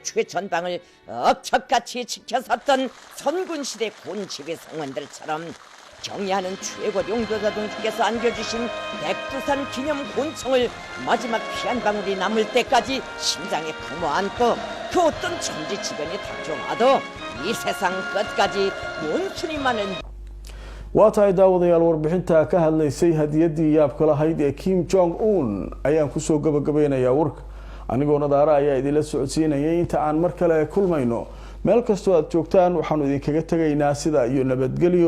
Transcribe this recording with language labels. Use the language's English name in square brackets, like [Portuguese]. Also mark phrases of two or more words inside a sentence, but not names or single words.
[Korean] 최전방을 억척같이 지켜섰던 선군시대 곤지배 성원들처럼 경애하는 최고 용도자 동지께서 안겨주신 백두산 기념 권총을 마지막 피 한 방울이 남을 때까지 심장에 품어안고 그 어떤 천지지변이 닥쳐와도 이 세상 끝까지 원수님만을 [Somali] waa tahay daawadayaal warbixinta ka hadlaysay hadiyadii yaabka lahayd ee Kim Jong Un ayaan ku soo gabagabeynayaa warka. anigoo nadaara ayaa idin la socodsiinayay. inta aan mar kale kulmayno meel kastoo aad joogtaan waxaan idinkaga tagaynaa sida iyo nabadgelyo.